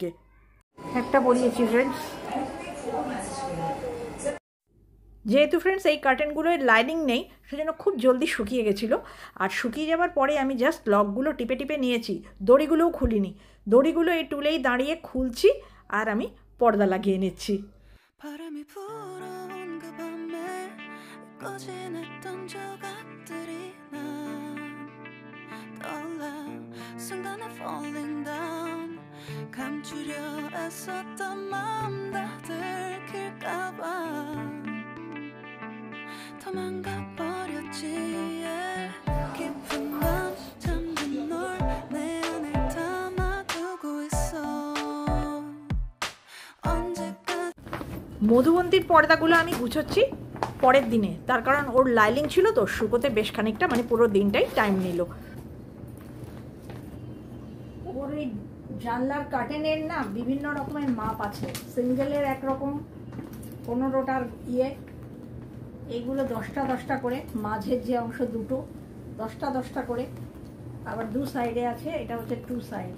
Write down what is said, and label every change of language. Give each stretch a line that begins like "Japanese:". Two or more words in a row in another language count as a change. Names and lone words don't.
Bangla: একটা বলিয়েছি ফ্রেন্ডস, যেহেতু ফ্রেন্ডস এই কার্টেনগুলোর লাইনিং নেই সেজন্য খুব জলদি শুকিয়ে গেছিলো। আর শুকিয়ে যাওয়ার পরে আমি জাস্ট লকগুলো টিপে টিপে নিয়েছি, দড়িগুলোও খুলিনি। দড়িগুলো এই টুলেই দাঁড়িয়ে খুলছি আর আমি পর্দা লাগিয়ে নিচ্ছি।
Korean: 바람이 불어온 그 밤에 꺼진했던 조각들이 난 떠올라 순간에
English: falling down
Korean: 감추려 애썼던 마음 다 들킬까봐 도망가 버렸지 깊은 밤 잠든 널 내 안에 담아두고 있어 언제까지
Bangla: মধুবন্তীর পর্দাগুলো আমি গুছোচ্ছি পরের দিনে, তার কারণ ওর লাইলিং ছিল তো শুকোতে বেশ খানিকটা, মানে পুরো দিনটাই টাইম নিল। ওর এই জানলার কার্টেনের না বিভিন্ন রকমের মাপ আছে। সিঙ্গেলের একরকম 15টার ইয়ে, এইগুলো 10টা 10টা করে, মাঝের যে অংশ দুটো 10টা 10টা করে, আবার দু সাইডে আছে, এটা হচ্ছে 2 সাইডস।